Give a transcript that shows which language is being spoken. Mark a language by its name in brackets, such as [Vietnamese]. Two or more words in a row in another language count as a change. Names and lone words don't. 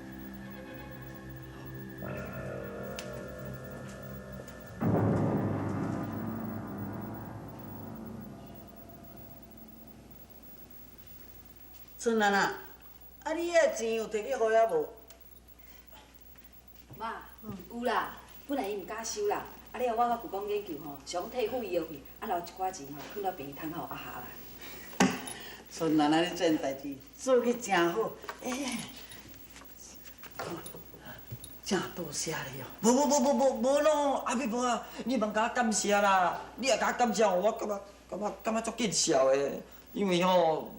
[Min Nan Chinese] 春兰啊，啊你遐钱有摕去互遐无？妈，有啦，本来伊毋敢收啦，啊了我甲舅公研究吼，想替付医药费，啊留一寡钱吼，放到病院窗口啊下来。春兰啊，你这件代志做去真好，真多谢你哦。无咯，阿美婆啊，你茫甲我感谢啦，你若甲我感谢，我感觉足见笑的，因为吼。